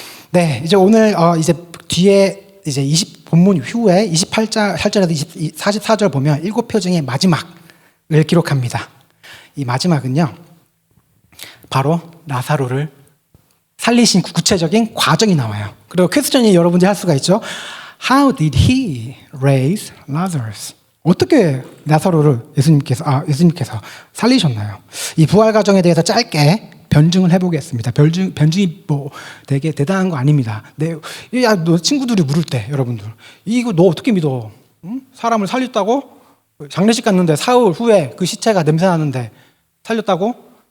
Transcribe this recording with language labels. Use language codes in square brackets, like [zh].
[ko] 네, 이제 오늘 이제 뒤에 이제 본문 후에 28절에서 44절 보면 7표징의 마지막을 기록합니다. 이 마지막은요, 바로 나사로를 살리신 구체적인 과정이 나와요. 그리고 퀘스천이 여러분들이 할 수가 있죠. [en] How did he raise Lazarus? [ko] 어떻게 나사로를 예수님께서 살리셨나요? 이 부활 과정에 대해서 짧게 변증을 해보겠습니다. 변증이 되게 대단한 거 아닙니다. 너 친구들이 물을 때 여러분들 이거 너 어떻게 믿어? 응? 사람을 살렸다고? 장례식 갔는데 사흘 후에 그 시체가 냄새 나는데 살렸다고?